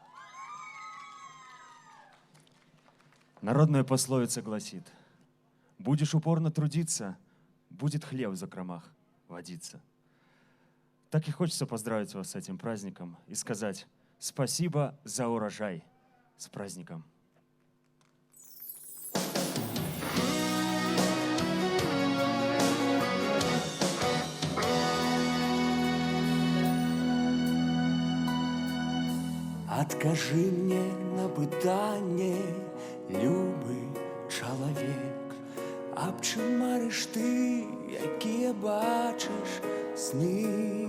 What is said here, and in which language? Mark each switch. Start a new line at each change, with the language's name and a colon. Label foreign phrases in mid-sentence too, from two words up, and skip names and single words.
Russian: Народная пословица гласит: будешь упорно трудиться, будет хлеб в закромах водиться. Так и хочется поздравить вас с этим праздником и сказать спасибо за урожай. С праздником!
Belarusian: Адкажы мне на пытанне, любы чалавек, аб чым марыш ты, якія бачыш сны?